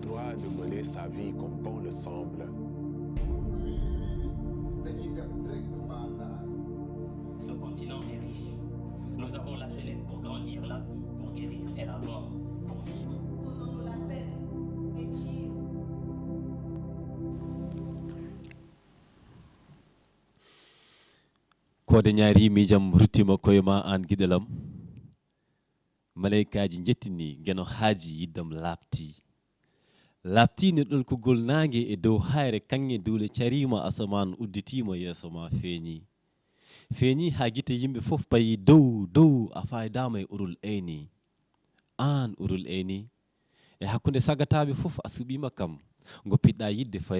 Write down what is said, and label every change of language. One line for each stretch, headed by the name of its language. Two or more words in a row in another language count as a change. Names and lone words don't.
French: droit de mener sa vie comme bon le semble. Ce continent est riche. Nous avons la jeunesse pour grandir là, pour guérir et la mort pour vivre. Prenons-nous la peine d'écrire.
Fula: kode ñaari miijam ruttima koye ma an giɗelam maleykaji jettini geno haaji yiddam laabtine ɗolkugol naange e dow hayre kanŋe duule carima asaman udditima yeeso ma feeñi ha guite yimɓe fof payi dow a faydama e urul eyni an urul eyni e hakkude sagataɓe fof a suɓima kam goppiɗɗa yidde faye